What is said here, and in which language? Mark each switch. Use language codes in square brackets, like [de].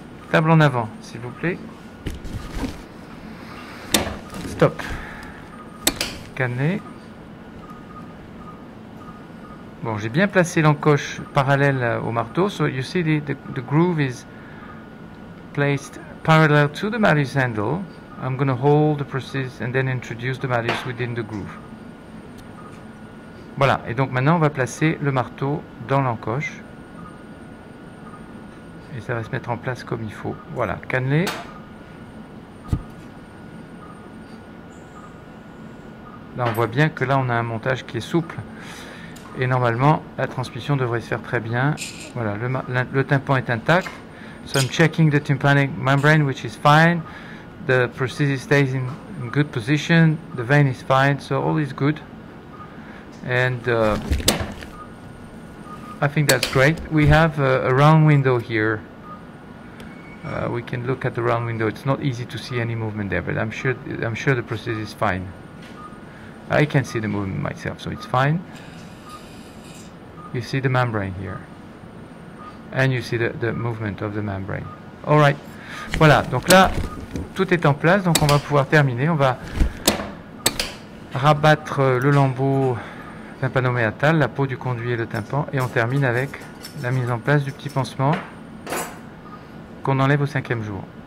[fr] Table en avant, s'il vous plaît. Stop. Cadenet. Bon, j'ai bien placé l'encoche parallèle au marteau. [en] So you see the groove is placed parallel to the malleus handle. I'm going to hold the prosthesis and then introduce the malleus within the groove. [fr] Voilà, et donc maintenant on va placer le marteau dans l'encoche. Et ça va se mettre en place comme il faut. Voilà, cannelé. Là on voit bien que là on a un montage qui est souple. Et normalement la transmission devrait se faire très bien. Voilà, le tympan est intact. [en] So I'm checking the tympanic membrane, which is fine. The prosthesis stays in good position. The vein is fine, so all is good. And I think that's great. We have a round window here. We can look at the round window. It's not easy to see any movement there, but I'm sure the prosthesis is fine. I can see the movement myself, so it's fine. You see the membrane here, and you see the movement of the membrane. All right. Voilà. [fr] Donc là, tout est en place. Donc on va pouvoir terminer. On va rabattre le lambeau tympanoméatal, la peau du conduit et le tympan, et on termine avec la mise en place du petit pansement qu'on enlève au 5e jour.